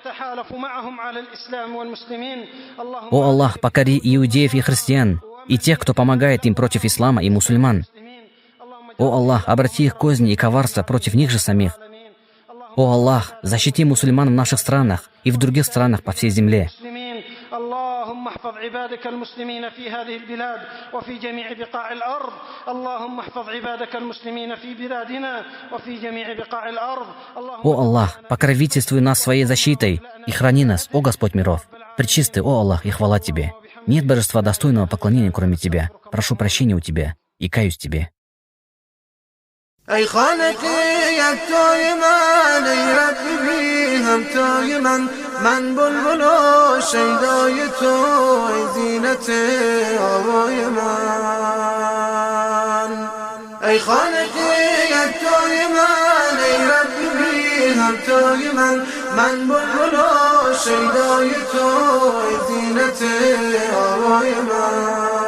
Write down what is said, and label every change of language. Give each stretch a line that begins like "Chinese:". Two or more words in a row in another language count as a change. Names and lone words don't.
Russian: О Аллах, покори иудеев и христиан, и тех, кто помогает им против ислама и мусульман. О Аллах, обрати их козни и коварства против них же самих. О Аллах, защити мусульман в наших странах и в других странах по всей земле.
Arabic: اللهم احفظ عبادك المسلمين في هذه البلاد وفي جميع بقاع الأرض اللهم احفظ عبادك المسلمين في بلادنا وفي جميع بقاع الأرض.
Russian: О Аллах, покровительствуй нас своей защитой и храни нас, о Господь миров. Пречистый, о Аллах, и хвала Тебе. Нет божества достойного поклонения, кроме Тебя. Прошу прощения у Тебя и каюсь Тебе.
Persian: ای خالقی یکتای من ای رب بی همتای من بلبل و شیدای تو ای زینت آوای من ای خالقی یکتای من ای رب بی همتای من بلبل و شیدای تو ای زینت آوای من